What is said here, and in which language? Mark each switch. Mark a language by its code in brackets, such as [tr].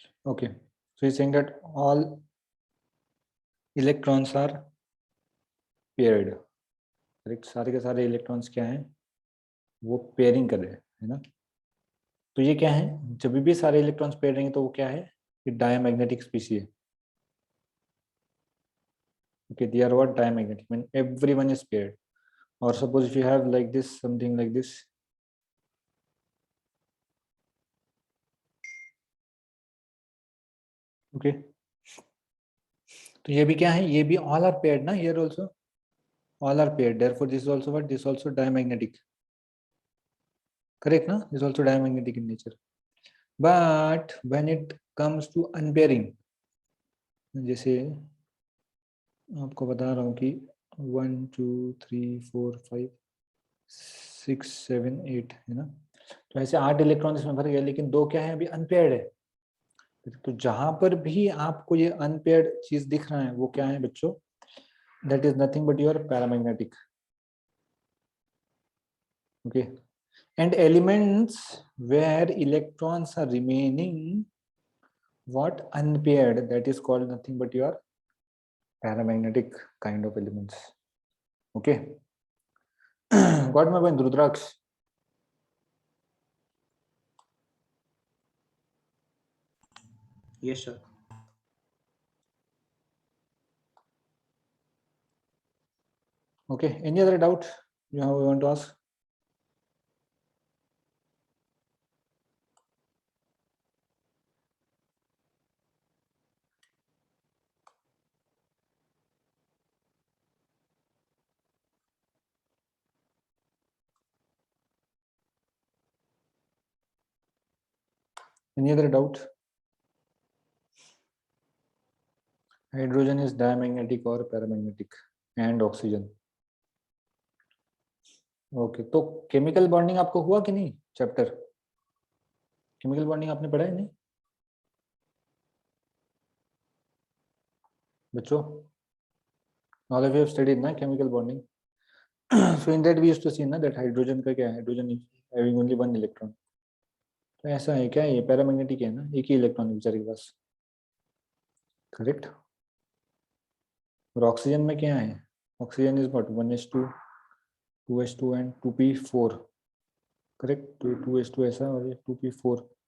[en] okay, so he saying that all electrons are paired, correct, [hi] सारे के सारे electrons क्या हैं, वो पेयरिंग कर रहे हैं, है ना। तो ये क्या है, जब भी सारे इलेक्ट्रॉन्स पेयर रहेंगे तो वो क्या है, ये डायमैग्नेटिक स्पीशीज है। [en] Okay, they are what, diamagnetic, when everyone is paired. Or suppose if you have like this, something like this, okay, [hi] तो ये भी क्या है, ये भी [en] all are paired ना, here also all are paired, therefore this is also what, this is also diamagnetic, correct ना, this is also diamagnetic in nature. But when it comes to unpairing, [hi] जैसे आपको बता रहा हूँ कि 1 2 3 4 5 6 7 8 है ना, तो ऐसे 8 इलेक्ट्रॉन इसमें भर गए, लेकिन 2 क्या है, अभी अनपेयर्ड है। तो जहां पर भी आपको ये अनपेयर्ड चीज दिख रहा है, वो क्या है बच्चों, [en] That is nothing but your paramagnetic. Okay, and elements where electrons are remaining what unpaired, that is called nothing but your paramagnetic kind of elements. Okay. Got my point, Rudraksh? Yes, sir. Okay, any other doubt you want to ask? Any other doubt? Hydrogen is diamagnetic or paramagnetic, and oxygen. [hi] Okay, तो chemical bonding आपको हुआ कि नहीं, chapter chemical bonding आपने पढ़ा है नहीं बच्चों? [en] All of you have studied ना chemical bonding. So in that we used to see ना that [hi] हाइड्रोजन का क्या है, [en] Hydrogen having only one electron. [hi] तो ऐसा है क्या, ये पैरामैग्नेटिक है ना, एक ही इलेक्ट्रॉन बेचारे के पास, करेक्ट. और ऑक्सीजन में क्या है, [en] oxygen is what, [hi] 1s2 2s2 and 2p4, correct. तो 2s2 ऐसा और ये 2p4.